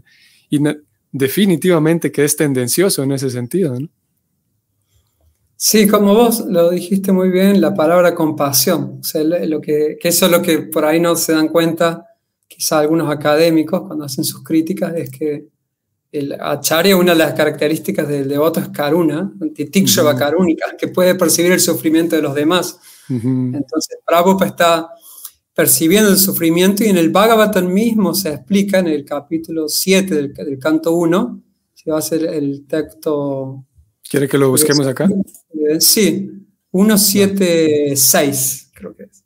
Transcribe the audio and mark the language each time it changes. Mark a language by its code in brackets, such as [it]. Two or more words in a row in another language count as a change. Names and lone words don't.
[es] Y definitivamente que es tendencioso en ese sentido, ¿no? Sí, como vos lo dijiste muy bien, la palabra compasión. O sea, que eso es lo que por ahí no se dan cuenta, quizá algunos académicos cuando hacen sus críticas, es que el acharya, una de las características del devoto es karuna, [sa] titikshava karunika, [es] que puede percibir el sufrimiento de los demás. Entonces, Prabhupada está percibiendo el sufrimiento y en el Bhagavatam mismo se explica en el capítulo 7 del canto 1, si va a ser el texto... ¿Quiere que lo busquemos acá? Sí, 176, creo que es.